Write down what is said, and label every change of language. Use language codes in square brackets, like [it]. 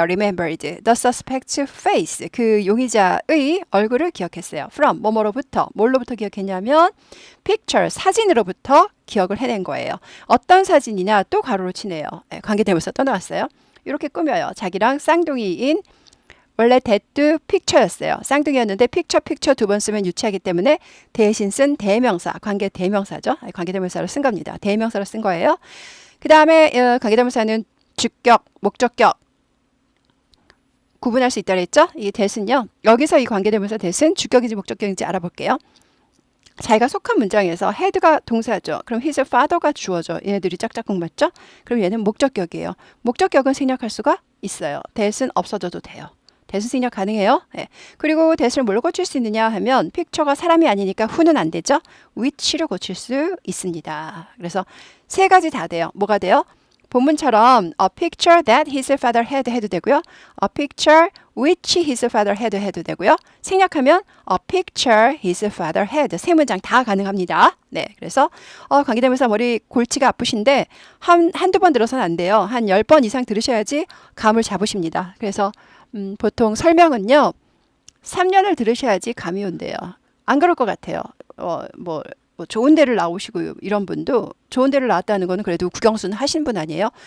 [en] remembered the suspect's face. [ko] 그 용의자의 얼굴을 기억했어요. from 뭐뭐로부터, 뭘로부터 기억했냐면 picture, 사진으로부터 기억을 해낸 거예요. 어떤 사진이냐 또 가로로 치네요. 관계대명사 또 나왔어요. 이렇게 꾸며요. 자기랑 쌍둥이인, 원래 that도 picture였어요. 쌍둥이였는데 picture 두 번 쓰면 유치하기 때문에 대신 쓴 대명사, 관계 대명사죠. 관계대명사로 쓴 겁니다. 대명사로 쓴 거예요. 그 다음에 관계대명사는 주격, 목적격 구분할 수 있다고 했죠? 이 that은요. 여기서 이 관계대명사 that은 주격인지 목적격인지 알아볼게요. 자기가 속한 문장에서 had가 동사죠. 그럼 his father가 주어죠. 얘네들이 짝짝꿍 맞죠? 그럼 얘는 목적격이에요. 목적격은 생략할 수가 있어요. that은 없어져도 돼요. that은 생략 가능해요. 네. 그리고 that을 뭘로 고칠 수 있느냐 하면 picture가 사람이 아니니까 who는 안 되죠. which로 고칠 수 있습니다. 그래서 세 가지 다 돼요. 뭐가 돼요? 본문처럼 [en] a picture that his father had [ko] 해도 되고요. [en] a picture which his father had [ko] 해도 되고요. 생략하면 [en] a picture his father had. [ko] 세 문장 다 가능합니다. 네, 그래서 관계대명사 머리 골치가 아프신데 한두 번 들어서는 안 돼요. 한 10번 이상 들으셔야지 감을 잡으십니다. 그래서 보통 설명은요. 3년을 들으셔야지 감이 온대요. 안 그럴 것 같아요. 뭐 좋은 데를 나오시고 이런 분도, 좋은 데를 나왔다는 거는 그래도 국영수는 하신 분 아니에요?